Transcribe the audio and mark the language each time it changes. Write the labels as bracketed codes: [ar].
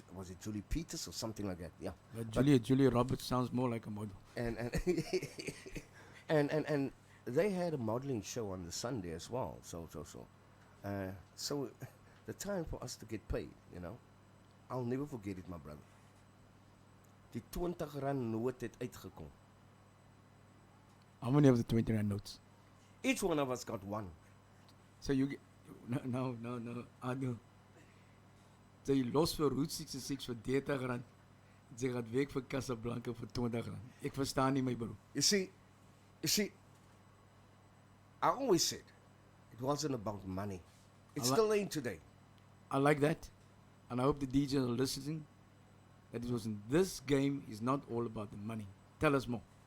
[en] Was it Julie Peters or something like that? Yeah. But Julia Roberts sounds more like a model. And and they had a modeling show on the Sunday as well. So the time for us to get paid, you know, I'll never forget it, my brother. [af] Die 20 rand noot het uitgekom. [en] How many of the 20 rand notes? Each one of us got one. So you get, no, I know. [af] So jy los vir Route 66 vir 30 rand. Jy gaat werk vir Casablanca vir 20 rand. Ek verstaan nie my bro. [en] You see, I always said it wasn't about money. It still ain't today. I like that. And I hope the DJs are listening. That it was in this game is not all about the money. Tell us more.